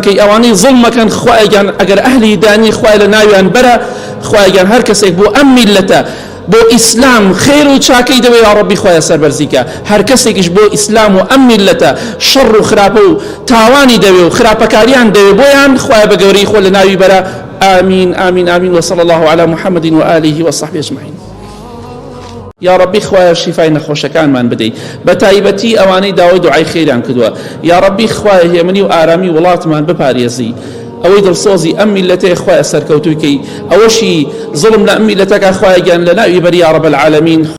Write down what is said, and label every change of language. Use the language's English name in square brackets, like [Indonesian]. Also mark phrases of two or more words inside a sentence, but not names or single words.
[Central Kurdish] کەی ئەوانەی زڵمەکەن خوایان ئەگەر ئەهلی دانی خوای لە ناویان بەرە خوایان هەر کەسێک بۆ ئەم میلەتە بۆ ئیسلام خێر و چاکەی دەوێت [Arabic] یا ربی [Central Kurdish] خوایە سەربەرزیکە هەر کەسێکیش بۆ ئیسلام و ئەم میلەتە شەڕ و خراپە و تاوانی دەوێت و خراپەکاریان دەوێت بۆیان خوایە بە گەورەی خۆ لە ناوی بەرە [Arabic] آمین آمین آمین وصلى الله على محمد وآله وصحبه أجمعين یا ربی [Central Kurdish] خوای شفای نەخۆشەکانمان بدەی بە تایبەتی ئەوانەی داوای دوعای خێریان کردووە [Arabic] یا ربی [Central Kurdish] خوای هێمنی و ئارامی وڵاتمان بپارێزی ئەوەی دڵسۆزی ئەم میلەتەیە خوایە سەرکەوتووی کەی ئەوەشی زڵم لە ئەم میلەتەکە خوایگیان لە ناوی بەری [Arabic] یا رب العالمین